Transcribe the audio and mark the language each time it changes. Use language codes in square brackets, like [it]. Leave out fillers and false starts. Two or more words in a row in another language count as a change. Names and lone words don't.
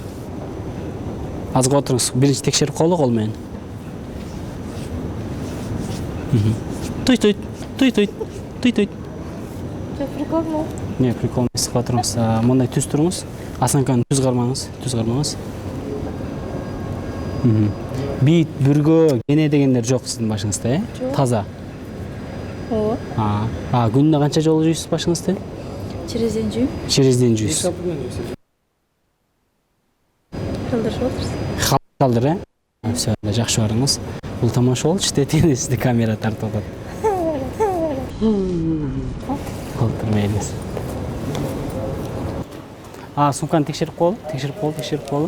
[ky] Азыр отуруңуз. Биринчи текшерип коелу кол менен. Туйт. Прикол. Не, прикол эмес, отуруңуз. Мындай түз туруңуз. Осанканы түз кармаңыз. Бит, бүргө, кене дегендер жок сиздин башыңызда, Таза. Ооба. Күнүнө канча жолу жуйсуз башыңызды? [ru] Через день [ky] жуйм. [ru] Через день [ky] жуйсуз. Калдырып отырсыз. Калдыр, Всё, жакшы барыңыз. Бул тамаша болчу, тетигине сизди камера тартып атат. Калтырмайбыз. Сумканы текшерип коелу.